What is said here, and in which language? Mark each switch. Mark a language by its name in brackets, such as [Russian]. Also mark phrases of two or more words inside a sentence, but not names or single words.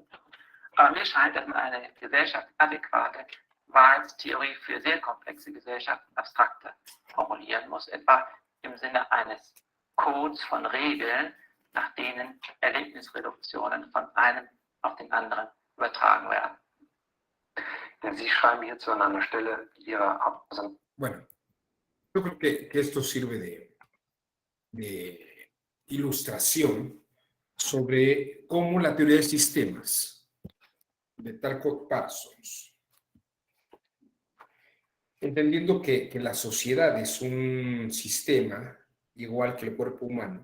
[German] Aber mir scheint, dass man eine gesellschaftsadäquate Wahrheitstheorie für sehr komplexe Gesellschaften abstrakter formulieren muss, etwa im Sinne eines Codes von Regeln, nach denen Erlebnisreduktionen von einem auf den anderen übertragen werden. Denn Sie schreiben hierzu an einer Stelle Ihrer Absendung. [Spanish] Bueno, yo creo que esto sirve de ilustración sobre cómo la teoría de sistemas de Talcott Parsons, entendiendo que la sociedad es un sistema igual que el cuerpo humano.